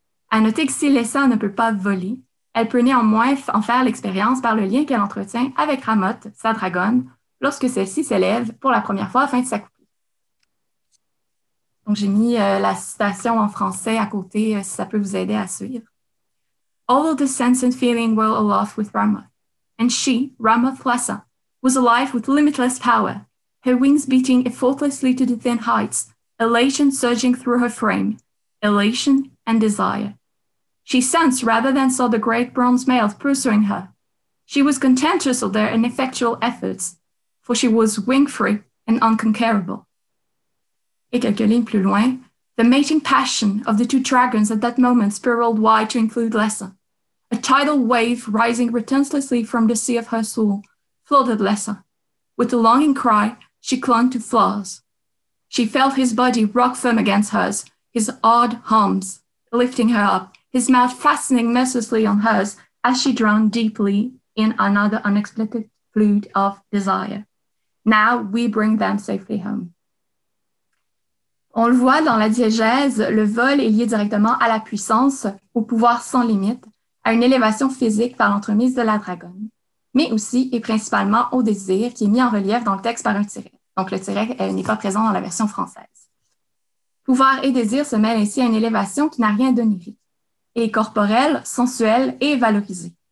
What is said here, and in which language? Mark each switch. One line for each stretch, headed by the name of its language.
French: À noter que si l'ESA ne peut pas voler, elle peut néanmoins en faire l'expérience par le lien qu'elle entretient avec Ramotte, sa dragonne, lorsque celle-ci s'élève pour la première fois afin de s'accoupler. Donc, j'ai mis la citation en français à côté, si ça peut vous aider à suivre.
English: All of the sense and feeling were aloft with Ramoth, and she, Ramoth Lessa, was alive with limitless power, her wings beating effortlessly to the thin heights, elation surging through her frame, elation and desire. She sensed rather than saw the great bronze males pursuing her. She was contentious of their ineffectual efforts, for she was wing-free and unconquerable.
French: Et quelques lignes plus loin,
English: the mating passion of the two dragons at that moment spiraled wide to include Lessa. A tidal wave rising relentlessly from the sea of her soul flooded Lessa. With a longing cry, she clung to Flaws. She felt his body rock firm against hers, his odd hums lifting her up, his mouth fastening mercilessly on hers as she drowned deeply in another unexpected flood of desire. Now we bring them safely home.
French: On le voit dans la diégèse, le vol est lié directement à la puissance, au pouvoir sans limite, à une élévation physique par l'entremise de la dragonne, mais aussi et principalement au désir qui est mis en relief dans le texte par un tiret. Donc le tiret n'est pas présent dans la version française. Pouvoir et désir se mêlent ainsi à une élévation qui n'a rien d'onirique, et corporelle, sensuelle et valorisée.